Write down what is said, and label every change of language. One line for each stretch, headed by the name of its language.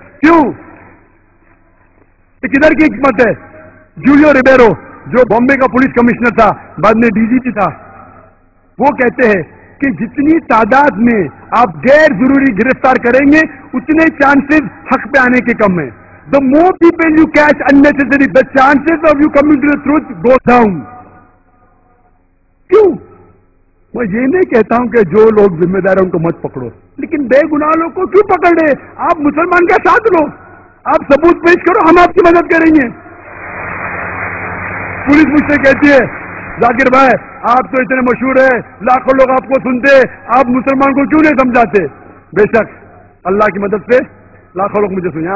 Urdu: کیوں؟ یہ کدھر کی حکمت ہے؟ جولیو ریبیرو جو بامبے کا پولیس کمشنر تھا، بعد میں DGP تھا، وہ کہتے ہیں کہ جتنی تعداد میں آپ غیر ضروری گرفتار کریں گے اتنے چانسز حق پہ آنے کے کم ہیں.
English: The more people you catch unnecessary, the chances of you coming to the truth go down.
Urdu: کیوں؟ میں یہ نہیں کہتا ہوں کہ جو لوگ ذمہ دار ہیں ان کو مت پکڑو، لیکن بے گناہ لوگ کو کیوں پکڑ رہے؟ آپ مسلمان کا ساتھ لو، آپ ثبوت پیش کرو، ہم آپ کی مدد کریں گے. پولیس مجھ سے کہتی ہے ذاکر بھائی آپ تو اتنے مشہور ہیں، لاکھوں لوگ آپ کو سنتے، آپ مسلمان کو کیوں نہیں سمجھاتے؟ بے شک اللہ کی مدد سے لاکھوں لوگ مجھے سنیں.